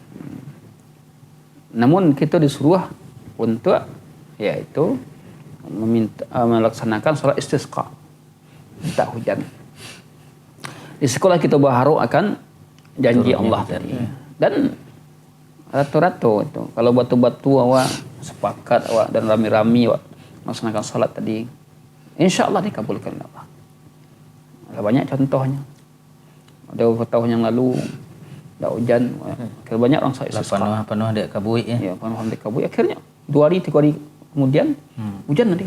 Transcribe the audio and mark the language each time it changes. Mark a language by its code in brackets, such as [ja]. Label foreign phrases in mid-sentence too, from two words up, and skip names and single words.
[id] Namun kita disuruh untuk yaitu melaksanakan sholat istisqa. Minta hujan. Di sekolah kita berharap akan janji Allah tadi. Dan rata-rata itu kalau batu-batu awak sepakat awak dan rami-rami awak melaksanakan sholat tadi, [ar] إن شاء الله [id] dikabulkan Allah. Ada banyak contohnya. Ada beberapa tahun yang lalu tak hujan, akhirnya banyak orang saya istisqa. Penuh dia kabut ya. Ya, penuh hamdik kabut. Akhirnya 2 hari 3 hari kemudian hujan nanti.